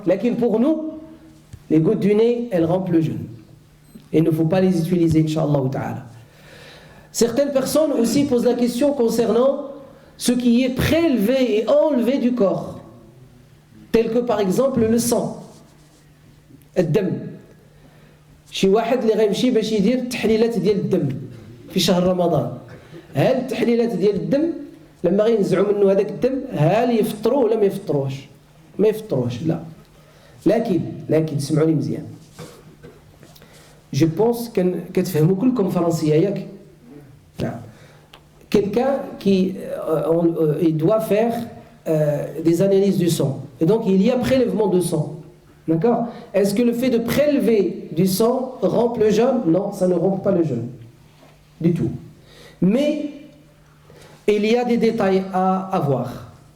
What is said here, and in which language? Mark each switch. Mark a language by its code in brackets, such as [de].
[fr] Lakin pour nous, les gouttes du nez, elles rompent le jeûne. Et il ne faut pas les utiliser, Inch'Allah ta'ala. Certaines personnes aussi posent la question concernant ce qui est prélevé et enlevé du corps. Tel que par exemple le sang, ad-dam. [ar] شي واحد اللي غيمشي باش يدير التحليلات ديال الدم في شهر رمضان، هل التحليلات ديال الدم لما غينزعوا منه هذاك الدم هل يفطروا ولا ما يفطروش؟ ما يفطروش، لا. لكن سمعوني مزيان، جو بونس كتفهموا كلكم فرنسيه ياك؟ نعم. [fr] Quelqu'un qui il doit faire des analyses du sang. Et donc il y a prélèvement de sang. D'accord? Est-ce que le fait de prélever du sang rompt le jeûne? Non, ça ne rompt pas le jeûne. Du tout. Mais il y a des détails à voir.